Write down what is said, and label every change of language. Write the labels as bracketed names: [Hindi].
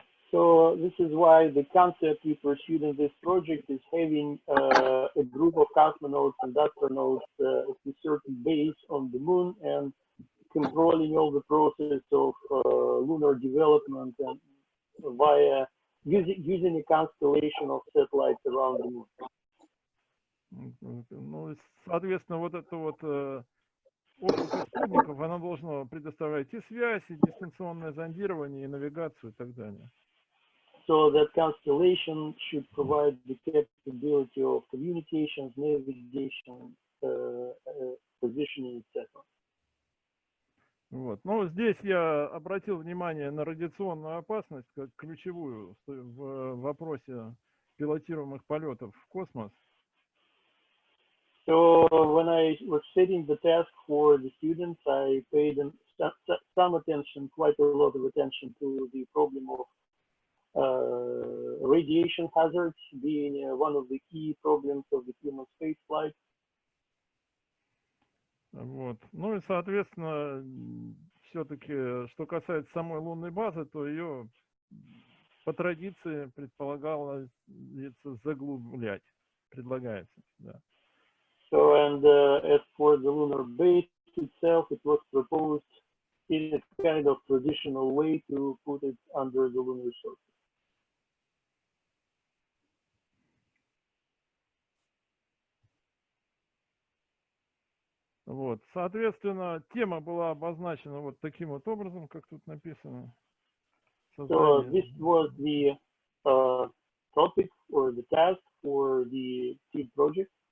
[English] So this is why the concept we pursued in this project is having a group of cosmonauts and astronauts at a certain base on the Moon and controlling all the process of lunar development and via using a constellation of satellites around the Moon. [Russian] Ну, соответственно, вот это вот облако спутников, оно должно предоставлять и связь, и дистанционное зондирование, и навигацию, и так далее. [English] So that constellation should provide the capability of communications, navigation, positioning, etc. [Russian] Вот. Но здесь я обратил внимание на радиационную опасность как ключевую в вопросе пилотируемых полетов в космос. [English] So when I was setting the task for the students, I paid some attention, quite a lot of attention to the problem of radiation hazards being one of the key problems of the human spaceflight. [Russian] Вот. Ну и, соответственно, все-таки, что касается самой лунной базы, то ее по традиции предполагалось заглублять, предлагается, да. [English] So, and as for the lunar base itself, it was proposed in a kind of traditional way to put it under the lunar surface. [Russian] Вот, соответственно, тема была обозначена вот таким вот образом, как тут написано. [English] So this was the topic or the task for the seed project.